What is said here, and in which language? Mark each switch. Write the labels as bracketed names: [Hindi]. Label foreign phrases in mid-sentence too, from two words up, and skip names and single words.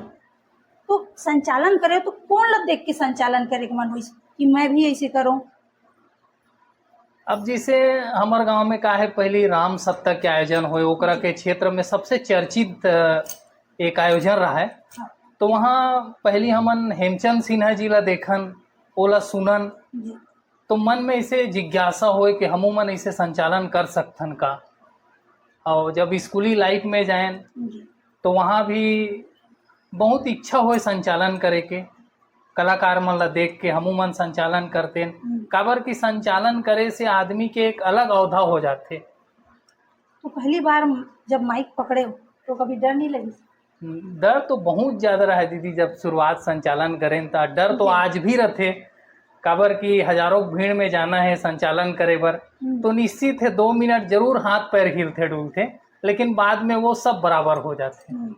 [Chhattisgarhi] तो संचालन करे तो कौन ला देख के संचालन करे के मन हुई कि मैं भी ऐसे करूं? अब जैसे हमारे गांव में का है, पहले राम सप्ताह के आयोजन हुए, ओकरा के क्षेत्र में सबसे चर्चित एक आयोजन रहा है। हाँ, तो वहाँ पहली हमन हेमचंद सिन्हा जी ला देखन, ओला सुनन, जी, तो मन में ऐसे जिज्ञासा होए कि हमू मन ऐसे संचालन कर सकथन का। और जब स्कूली लाइफ में जाएं जी, तो वहाँ भी बहुत इच्छा होए संचालन करे के, कलाकार मन ला देख के हमू मन संचालन करते। काबर कि संचालन करे से आदमी के एक अलग अवधा हो जाते। तो पहली बार जब माइक पकड़े हो तो कभी डर नहीं लगी? डर तो बहुत ज़्यादा रहा दीदी, जब शुरुआत संचालन करें तो डर तो जी। आज भी रहते। काबर कि हजारों भीड़ में जाना है संचालन करे बर, तो निश्चित है 2 मिनट जरूर हाथ पैर हिलते डुलते, लेकिन बाद में वो सब बराबर हो जाते।